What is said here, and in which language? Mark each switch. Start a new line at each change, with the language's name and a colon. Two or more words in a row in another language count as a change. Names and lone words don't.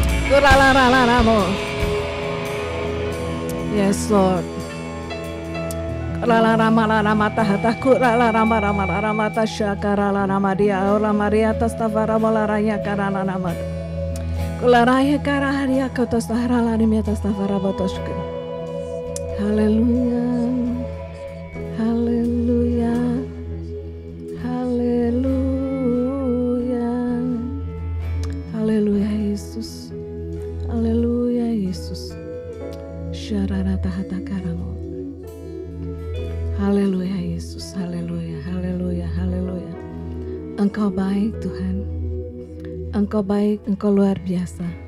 English: Yes, Lord. Rala rama rama tahta kurala rama rama rama tashakara rama dia ora maria tastavara molaraya karana nama. Kularaya karaharia kotostahara larimia tastavara botoshke.
Indonesian: Haleluya. Haleluya. Haleluya. Haleluya Yesus. Haleluya Yesus. Syarara tahta karamu. Haleluya Yesus, haleluya, haleluya, haleluya. Engkau baik Tuhan, Engkau baik, Engkau luar biasa.